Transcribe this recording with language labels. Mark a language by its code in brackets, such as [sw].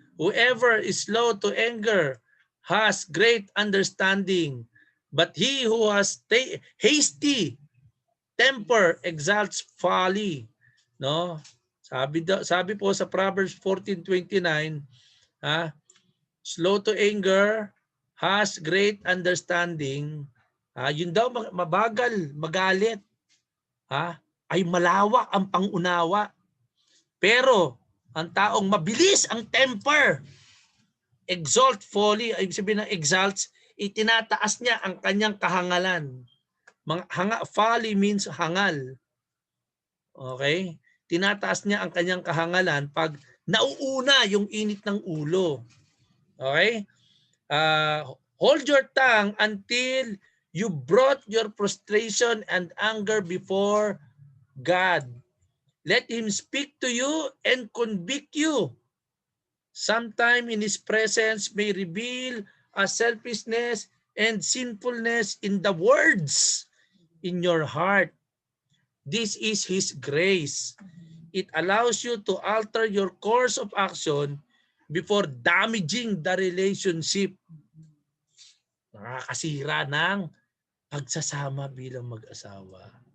[en] Whoever is slow to anger has great understanding, but he who has hasty temper exalts folly. No? [tl] Sabi po sa [en] Proverbs 14:29, slow to anger, has great understanding. [tl] Yun daw mabagal, magalit. Ay malawak ang pangunawa. Pero ang taong mabilis ang temper, [en] exalt folly, [tl] ay sabihin ng exalts, itinataas niya ang kanyang kahangalan. [en] Folly means hangal. Okay? [tl] Tinataas niya ang kanyang kahangalan pag nauuna yung init ng ulo. [en] Okay? Hold your tongue until you brought your frustration and anger before God. Let him speak to you and convict you. Sometime in his presence may reveal a selfishness and sinfulness in the words in your heart. This is his grace. It allows you to alter your course of action before damaging the relationship. [tl] Nakakasira ng pagsasama bilang mag-asawa.